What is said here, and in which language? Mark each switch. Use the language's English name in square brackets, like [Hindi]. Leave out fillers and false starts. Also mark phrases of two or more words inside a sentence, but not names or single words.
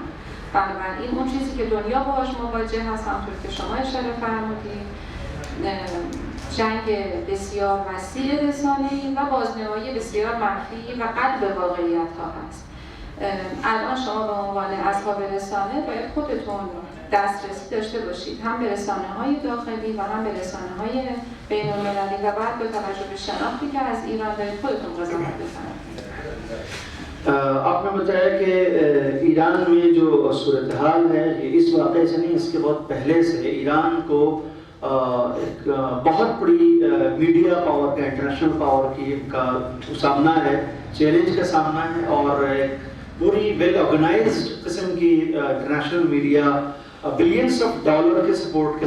[Persian] بنابراین اون چیزی که دنیا باهاش مواجه هست همونطور که شما اشاره فرمودید جنگ بسیار وسیع رسانه‌ای و بازنمایی بسیار منفی و قلب واقعیت‌ها هست. الان شما به عنوان اصحاب رسانه باید خودتون دسترسی داشته باشید هم به رسانه‌های داخلی و هم به رسانه‌های بین‌المللی و بعد با توجه به شناختی که از ایران دارید خودتون قضاوت بفرمایید. [Urdu] آپ نے بتایا کہ ایران میں جو صورت حال ہے یہ اس واقعے سے نہیں، اس کے بہت پہلے سے ایران کو ایک بہت بڑی [English] media power [Urdu] کا, [English] international power [Urdu] کا سامنا ہے، چیلنج کا سامنا ہے اور پوری [English] well organized [Urdu] قسم کی [English] international media billions of dollar [Urdu] کے سپورٹ کے